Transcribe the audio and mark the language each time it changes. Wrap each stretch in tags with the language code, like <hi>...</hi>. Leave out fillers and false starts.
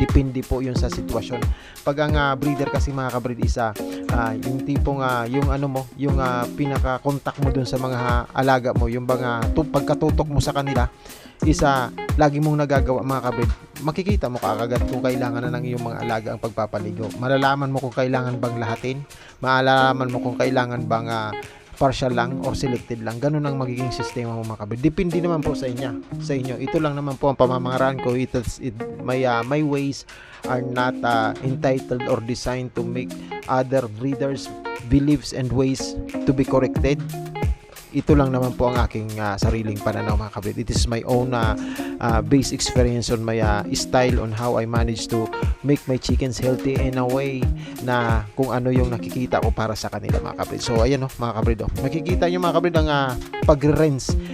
<tl>Depende po yun sa sitwasyon. Pag ang breeder kasi, mga kabrid, isa yung tipong yung pinaka-contact mo dun sa mga alaga mo, yung pagkatutok mo sa kanila, isa lagi mong nagagawa, mga kabrid, makikita mo kaagad kung kailangan na ng iyong mga alaga ang pagpapaligo. Malalaman mo kung kailangan bang lahatin, malalaman mo kung kailangan bang partial lang or selected lang. Ganun ang magiging sistema mo, mga kabrid. Depende naman po sa inyo. Ito lang naman po ang pamamaraan ko.</tl> <en>My ways are not entitled or designed to make other breeders' beliefs and ways to be corrected.</en> <tl>Ito lang naman po ang aking sariling pananaw, mga kabrid.</tl> <en>It is my own base experience on my style on how I manage to make my chickens healthy in a way</en> <tl>na kung ano yung nakikita ko para sa kanila, mga kabrid. So ayan, mga kabrid, makikita nyo, mga kabrid, ang pag-rinse.</tl>